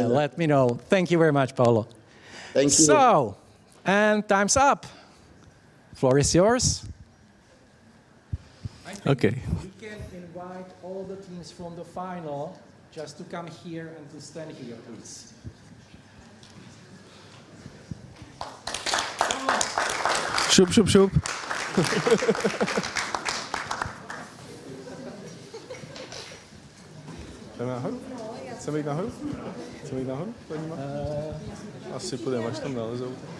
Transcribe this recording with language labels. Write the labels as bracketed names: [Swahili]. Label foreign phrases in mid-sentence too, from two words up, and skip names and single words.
[English] Yeah, let me know. Thank you very much, Paolo. Thank you. So, and time's up. Floor is yours. Okay. You can invite all the teams from the final just to come here and to stand here, please. [Czech] Šup, šup, šup. Jdeme nahoru? Chceme jít nahoru? Chceme jít nahoru? Asi půjdeme, až tam nalezou.